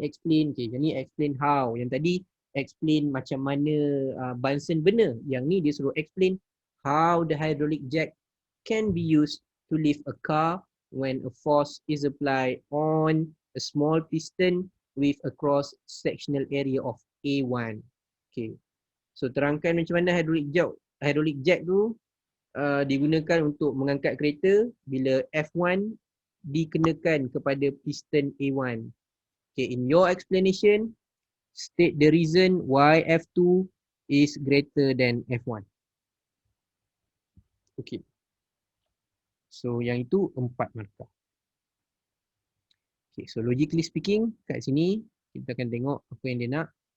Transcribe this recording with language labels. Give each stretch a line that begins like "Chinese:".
Malay: Okay, yang ni explain how. Yang tadi explain macam mana Bunsen burner. Yang ni dia suruh
English: explain how the hydraulic jack can be used to lift a car when a force is applied on a small piston with a cross-sectional area of A1. Okay.
Malay: So terangkan macam mana hydraulic jack tu digunakan untuk mengangkat kereta bila F1 dikenakan kepada piston A1.
English: Okay, in your explanation, state the reason why F2 is greater than F1.
Malay: Okay. So yang itu 4 markah.
English: Okay, so logically speaking,
Malay: kat sini kita akan tengok apa yang dia nak.